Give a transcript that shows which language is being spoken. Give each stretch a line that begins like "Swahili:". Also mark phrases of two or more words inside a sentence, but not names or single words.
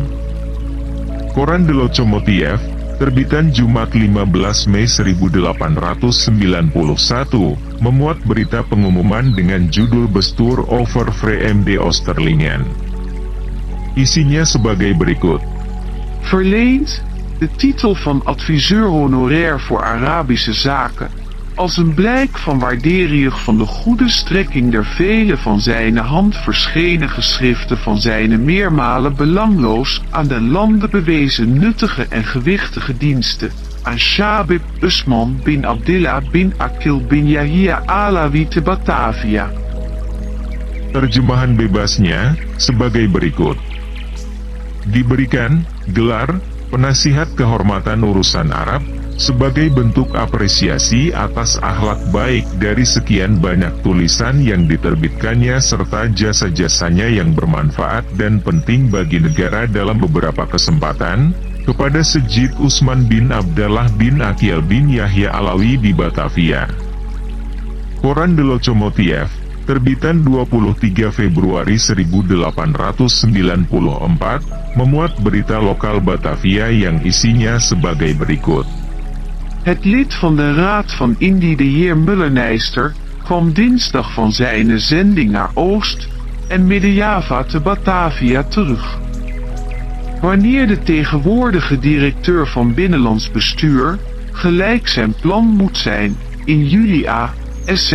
Indonesian: Koran de Locomotive, terbitan Jumat 15 Mei 1891, memuat berita pengumuman dengan judul Bestuur over Vreemde Oosterlingen. Isinya sebagai berikut.
Dutch: Verleend, de titel van adviseur honorair voor Arabische zaken, als een blijk van waardering van de goede strekking der vele van zijn hand verschenen geschriften van zijn meermalen belangloos aan de landen bewezen nuttige en gewichtige diensten, aan Habib Utsman bin Abdillah bin Aqil bin Yahya Alawi te Batavia.
Indonesian: Terjemahan bebasnya, sebagai berikut. Diberikan gelar penasihat kehormatan urusan Arab sebagai bentuk apresiasi atas akhlak baik dari sekian banyak tulisan yang diterbitkannya serta jasa-jasanya yang bermanfaat dan penting bagi negara dalam beberapa kesempatan, kepada Sejid Utsman bin Abdallah bin Aqil bin Yahya Alawi di Batavia. Koran de Locomotive, terbitan 23 Februari 1894, memuat berita lokal Batavia yang isinya sebagai berikut.
Dutch: Het lid van de Raad van Indië, de heer Mullerneister, kwam dinsdag van zijn zending naar Oost- en Midden-Java te Batavia terug. Wanneer de tegenwoordige directeur van Binnenlands Bestuur, gelijk zijn plan moet zijn, in juli A.S.